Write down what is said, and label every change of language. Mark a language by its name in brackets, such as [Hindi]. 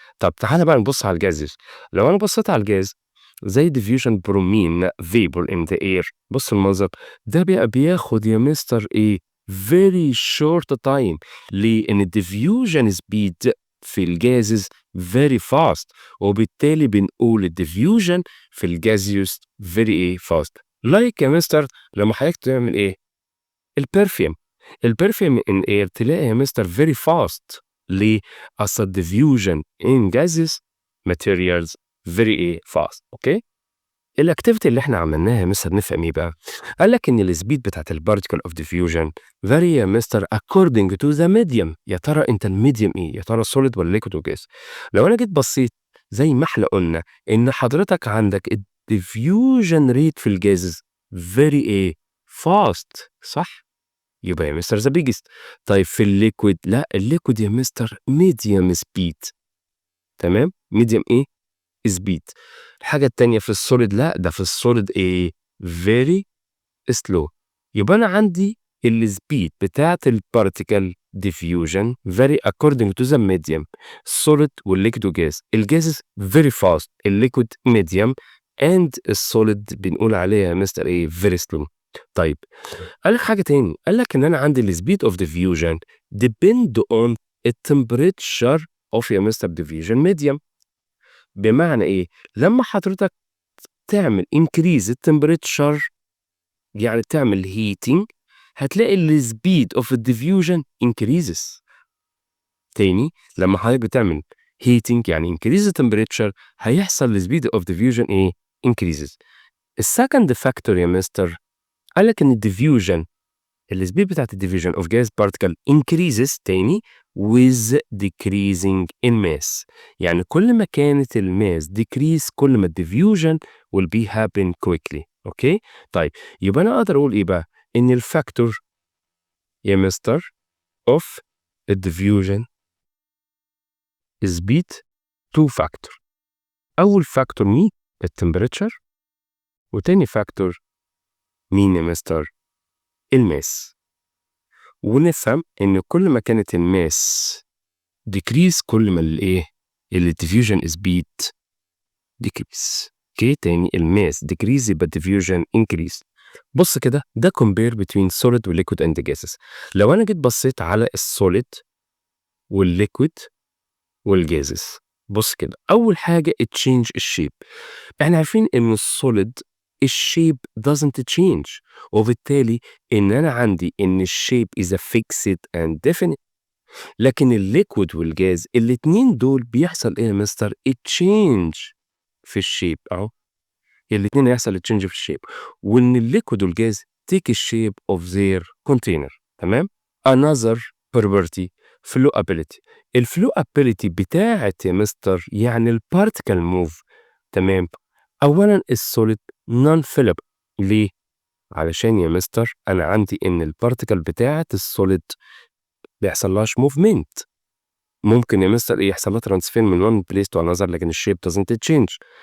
[Arabic] طب تعالَ بقى نبُص على الجازز. لو أنا بصيت على الجاز زي [English] diffusion bromine vapor in the air، [Arabic] بُص المنظر ده بقى بياخد يا مستر إيه؟ [English] very short time. [Arabic] ليه؟ إن الdiffusion speed في الجازز [English] very fast، [Arabic] وبالتالي بنقول الdiffusion في الgaseous very إيه؟ fast. like يا مستر لمّا حضرتك تعمل إيه؟ الperfume. [English] الperfume in air [Arabic] تلاقي يا مستر [English] very fast. ليه؟ أصل الdiffusion in gases materials very إيه؟ fast. [Arabic] أوكي؟ الactivity اللي إحنا عملناها يا مستر نفهم إيه بقى؟ قال لك إن الspeed بتاعة الparticle of diffusion vary يا مستر [English] according to the medium. [Arabic] يا ترى أنت الmedium إيه؟ يا ترى solid والّا liquid والّا gas؟ لو أنا جيت بصيت زي ما إحنا قُلنا إن حضرتك عندك الdiffusion rate في الجازز very إيه؟ fast صح؟ يبقى يا مستر [English] the biggest. [Arabic] طيب في الliquid لأ، الliquid يا مستر [English] medium speed. [Arabic] تمام؟ medium إيه؟ speed. الحاجة التانية في الsolid لأ، ده في الsolid إيه؟ [English] very slow. [Arabic] يبقى أنا عندي [English] الspeed بتاعة الparticle diffusion vary according to the medium. الsolid والliquid وgas. الgases very fast، الliquid medium and الsolid [Arabic] بنقول عليها يا مستر إيه؟ [English] very slow. [Arabic] طيب قال لك حاجة تاني، قال لك إن أنا عندي ال [English] speed of diffusion depend on [Arabic] الtemperature of يا مستر diffusion medium. بمعنى إيه؟ لمّا حضرتك تعمل increase الtemperature يعني تعمل heating هتلاقي الspeed of الdiffusion increases. تاني لمّا حضرتك بتعمل heating يعني increase الtemperature هيحصل الspeed of diffusion إيه؟ increases. [English] الsecond factor يا mister [Arabic] قال لك إن [English] الdiffusion الspeed بتاعة الdiffusion of gas particle increases تاني with decreasing in mass. [Arabic] يعني كل ما كانت [English] الmass decrease كل ما الdiffusion will be happen quickly. [Arabic] أوكي؟ طيب يبقى أنا أقدر أقول إيه بقى؟ إن الفاكتور يا مستر of الdiffusion speed [English] two factor. [Arabic] أول factor مين؟ الtemperature، وتاني factor مين يا مستر؟ الmass. ونفهم إن كل ما كانت الmass decrease كل ما الإيه؟ الdiffusion speed decrease. أوكي تاني [English] الmass decrease يبقى الdiffusion increase. [Arabic] بص كده ده [English] compare between solid والliquid and gases. [Arabic] لو أنا جيت بصيت على الsolid والliquid والgases بص كده أول حاجة change الشيب. إحنا عارفين إن [English] الsolid الشيب doesn't change، وبالتالي إن أنا عندي إن الشيب is a fixed and definite. [Arabic] لكن الliquid والجاز الاتنين دول بيحصل إيه يا مستر؟ change في الشيب أهو. الاتنين هيحصل [English] change في الشيب، وإن الliquid والجاز take الشيب of their container. تمام؟ another property flowability. [Arabic] الflowability بتاعة يا مستر يعني البارتيكل موف. تمام؟ أولا السوليد non fillable. ليه؟ علشان يا مستر أنا عندي إن البارتيكل بتاعة السوليد بيحصلهاش موفمنت. ممكن يا مستر إيه يحصل لها [English] Transfer من one place to another لكن الشيب doesn't change.